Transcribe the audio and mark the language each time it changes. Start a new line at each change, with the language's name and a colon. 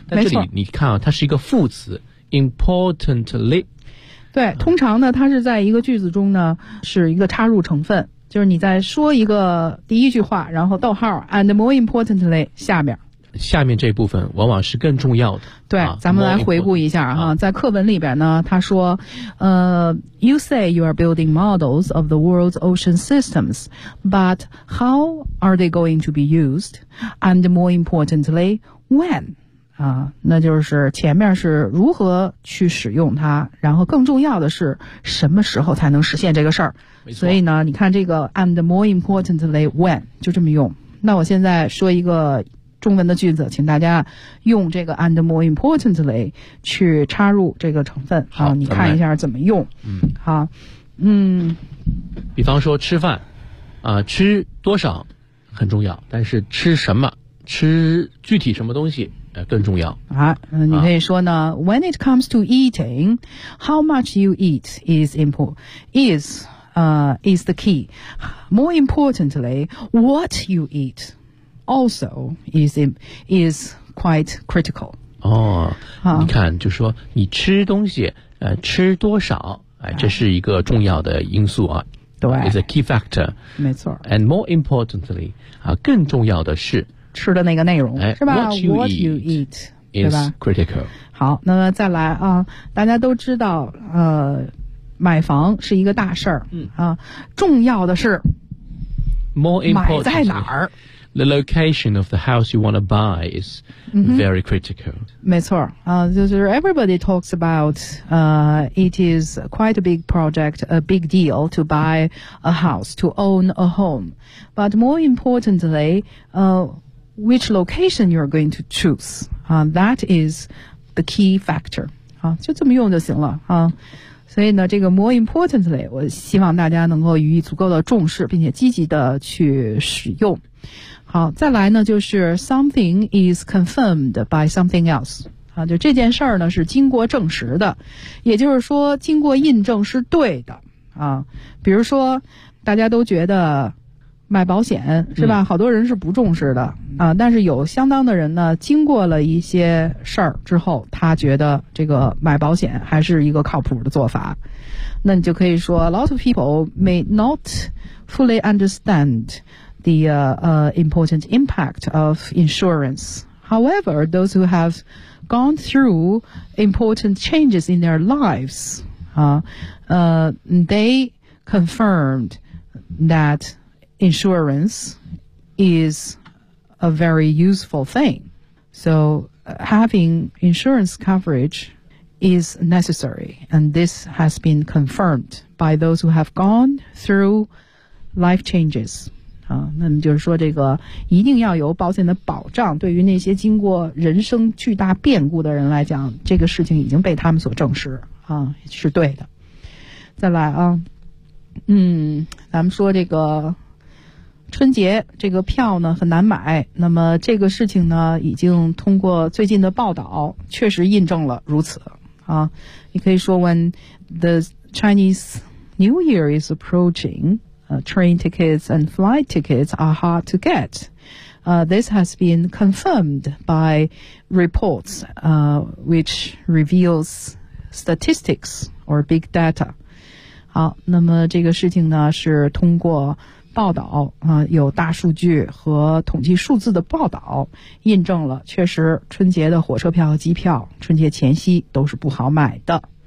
Chinese: 但这里你看啊它是一个副词 importantly。对，通常呢它是在一个句子中呢是一个插入成分，就是你在说一个第一句话然后逗号
English: and more importantly
Chinese: 下面下面这部分往往是更重要的。对，咱们来回顾一下哈，在课文里边呢，他说，
English: You say you are building models of the world's ocean systems, but how are they going to be used? And more importantly, when?
Chinese: 那就是前面是如何去使用它，然后更重要的是什么时候才能实现这个事儿。所以呢，你看这个
English: and more importantly when
Chinese: 就这么用。那我现在说一个中文的句子，请大家用这个
English: and more importantly
Chinese: 去插入这个成分。好，你看一下怎么用。嗯，好，嗯，比方说吃饭，吃多少很重要，但是吃什么，吃具体什么东西。更重要啊！你可以说呢、
English: When it comes to eating, how much you eat is is the key. More importantly, what you eat also is quite critical.
Chinese: 哦，你看，就说你吃东西，吃多少，这是一个重要的因素啊。对
English: ，is a key factor.
Chinese: 没错。
English: And more importantly,
Chinese: 更重要的是。吃的那个内容是吧
English: what you eat is critical.
Chinese: 好，那么再来啊，大家都知道买房是一个大事儿，重要的是
English: more important
Chinese: 买在哪儿，
English: the location of the house you want to buy is very critical.
Chinese: 没错啊，就是
English: everybody talks about it is quite a big project, a big deal to buy a house, to own a home. But more importantly, which location you're going to choose, that is the key factor.
Chinese: 就这么用就行了啊。所以呢，这个
English: more importantly,
Chinese: 我希望大家能够予以足够的重视，并且积极的去使用。好，再来呢，就是
English: something is confirmed by something else.
Chinese: 就这件事儿呢是经过证实的，也就是说经过印证是对的啊。比如说，大家都觉得。买保险是吧，好多人是不重视的啊，但是有相当的人呢经过了一些事儿之后，他觉得这个买保险还是一个靠谱的做法。那你就可以说
English: a lot of people may not fully understand the important impact of insurance. However, those who have gone through important changes in their lives, they confirmed thatinsurance is a very useful thing. So having insurance coverage is necessary. And this has been confirmed by those who have gone through life changes.
Chinese: 那么就是说这个一定要有保险的保障，对于那些经过人生巨大变故的人来讲，这个事情已经被他们所证实，是对的。再来啊，咱们说这个春节这个票呢很难买，那么这个事情呢已经通过最近的报道确实印证了如此啊。你可以说
English: when the Chinese New Year is approaching, train tickets and flight tickets are hard to get. This has been confirmed by reports, which reveals statistics or big data.
Chinese: 好，那么这个事情呢是通过报道有大数据和统计数字的报道印证了，确实春节的火车票和机票春节前夕都是不好买的。